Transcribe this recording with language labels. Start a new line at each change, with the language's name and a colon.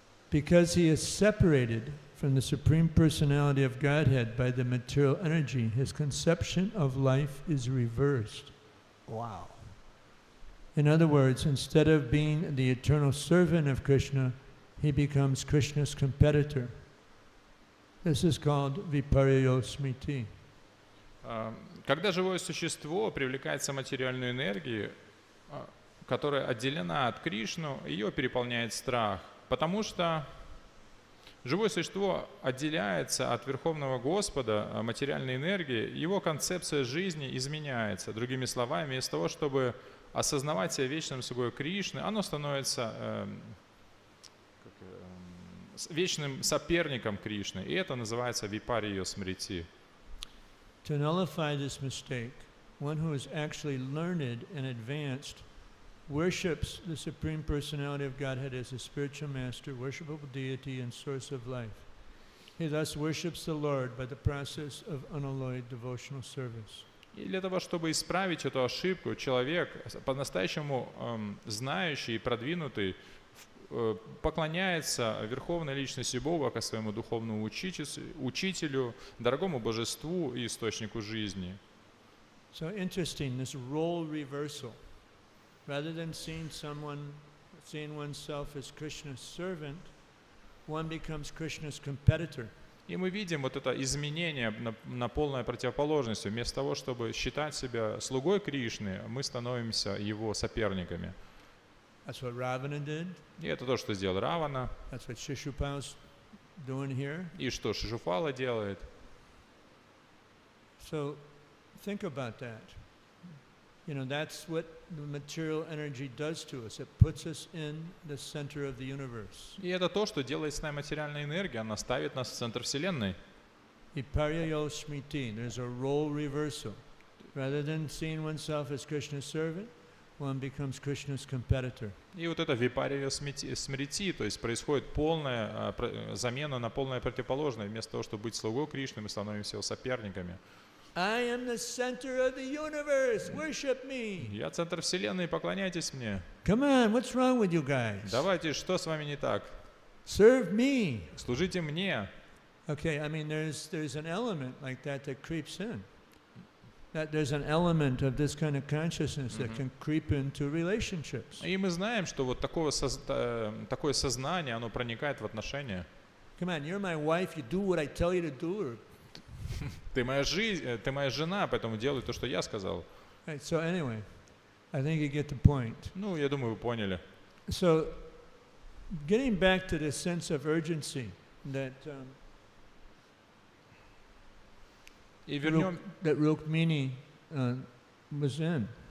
English: Because he is separated from the Supreme Personality of Godhead by the material energy, his conception of life is reversed. Wow. In other words, instead of being the eternal servant of Krishna, he becomes Krishna's competitor. This is called viparyo smriti.
Russian: Когда живое существо привлекается материальной энергией, которая отделена от Кришну, ее переполняет страх, потому что живое существо отделяется от Верховного Господа материальной энергии, его концепция жизни изменяется. Другими словами, вместо того, чтобы осознавать себя вечным слугой Кришны, оно становится вечным соперником Кришны, и это называется випарья смрити.
English: To nullify this mistake, one who is actually learned and advanced worships the Supreme Personality of Godhead as a spiritual master, worshipable deity, and source of life. He thus worships the Lord by the process of unalloyed devotional service.
Russian: И для того, чтобы исправить эту ошибку, человек, по-настоящему знающий и продвинутый, поклоняется Верховной Личности Бога как своему духовному учителю, дорогому Божеству и источнику жизни.
English: So interesting, this role reversal. Rather than seeing oneself as Krishna's servant, one becomes Krishna's competitor.
Russian: И мы видим вот это изменение на полную противоположность. Вместо того, чтобы считать себя слугой Кришны, мы становимся его соперниками.
English: That's what Ravana did.
Russian: И это то, что сделал Равана.
English: That's what Shishupal's doing here.
Russian: И что Шишупала делает.
English: So think about that. You know, that's what the material energy does to us. It puts us in the center of the universe.
Russian: И это то, что делает с нами материальная энергия. Она ставит нас в центр Вселенной.
English: Viparyayo smriti. There's a role reversal. Rather than seeing oneself as Krishna's servant, one becomes Krishna's competitor.
Russian: И вот это випария смрити, то есть происходит полная замена на полное противоположное. Вместо того, чтобы быть слугой Кришны, мы становимся его соперниками.
English: I am the center of the universe. Worship me.
Russian: Я центр Вселенной, поклоняйтесь мне.
English: Come on, what's wrong with you guys?
Russian: Давайте, что с вами не так?
English: Serve me.
Russian: Служите мне.
English: Okay, I mean there's an element like that creeps in. That there's an element of this kind of consciousness that can creep into relationships.
Russian: И мы знаем, что вот такое сознание, оно проникает в отношения.
English: Come on, you're my wife, you do what I tell you to do. Or...
Russian: Ты моя жена, поэтому делай то, что я сказал.
English: Right, so anyway, I think you get the point.
Russian: Ну, я думаю, вы поняли.
English: So, getting back to this sense of urgency that that Rukmini was in.